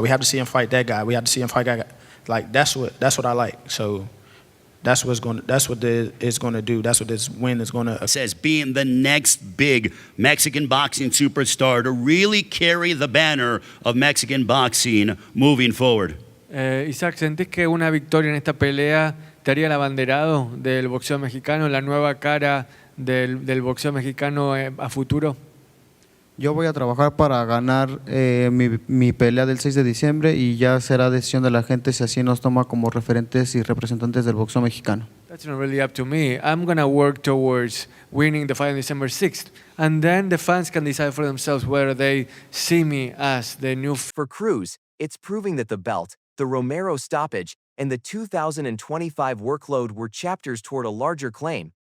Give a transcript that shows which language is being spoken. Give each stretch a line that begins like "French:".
English: We have to see him fight that guy. We have to see him fight that guy. Like that's what I like. So that's what it's going to do. That's what this win is going to. Says being the next big Mexican boxing superstar to really carry the banner of Mexican boxing moving forward.
Spanish: Isaac, ¿sentís que una victoria en esta pelea te haría el abanderado del boxeo mexicano, la nueva cara del boxeo mexicano a futuro? Yo voy a trabajar para ganar mi pelea del 6 de diciembre y ya será decisión de la gente si así nos toma como referentes y representantes del boxeo mexicano.
English: That's not really up to me. I'm going to work towards winning the fight on December 6th. And then the fans can decide for themselves whether they see me as the new... For Cruz, it's proving that the belt, the Romero stoppage, and the 2025 workload were chapters toward a larger claim.